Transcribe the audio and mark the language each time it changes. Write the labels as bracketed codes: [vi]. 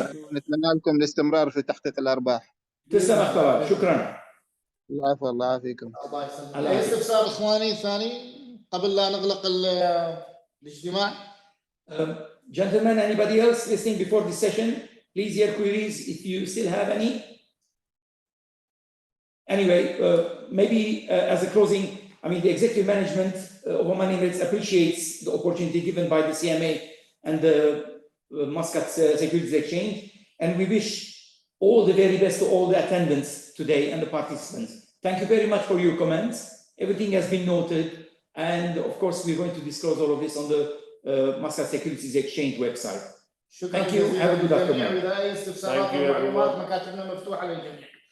[ar] ونتمنى لكم الاستمرار في تحقيق الارباح. تسلم اخ طلال، شكرا. العفو، الله يعافيكم. الله يسلمك. اي استفسار اخواني ثاني قبل لا نغلق الاجتماع؟ [en] Gentlemen, anybody else listening before this session, please your queries if you still have any. Anyway, maybe as a closing, I mean, the executive management of Oman Emirates appreciates the opportunity given by the CMA and the Muscat Securities Exchange, and we wish all the very best to all the attendants today and the participants. Thank you very much for your comments. Everything has been noted, and of course, we're going to disclose all of this on the Muscat Securities Exchange website. Thank you. Have a good afternoon. [ar] إذا أي استفسارات أو معلومات مكاتبنا مفتوحة للجميع.